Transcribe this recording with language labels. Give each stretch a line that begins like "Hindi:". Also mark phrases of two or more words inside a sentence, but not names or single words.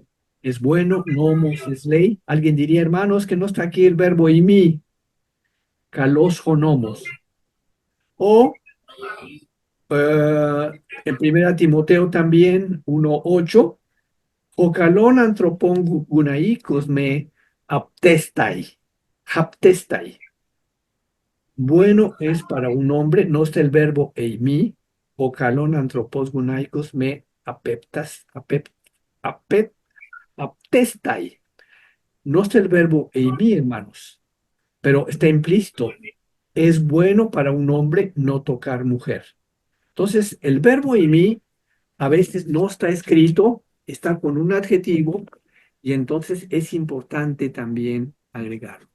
Spanish: es bueno, nomos es ley. Alguien diría, hermanos, que no está aquí el verbo imi,
Greek: καλὸς ὁ νόμος.
Spanish: O en primera Timoteo también 1:8,
Greek: ὁ καλὸν ἀνθρώπῳ γυναικὸς μὴ ἅπτεσθαι ἅπτεσθαι.
Spanish: Bueno es para un hombre, no está el verbo eimi,
Greek: ὁ καλὸν ἄνθρωπος γυναικὸς μὴ ἅπτεσθαι ἅπτεσθαι.
Spanish: No está el verbo eimi, hermanos, pero está implícito. Es bueno para un hombre no tocar mujer. Entonces, el verbo eimi a veces no está escrito, está con un adjetivo, y entonces es importante también agregarlo.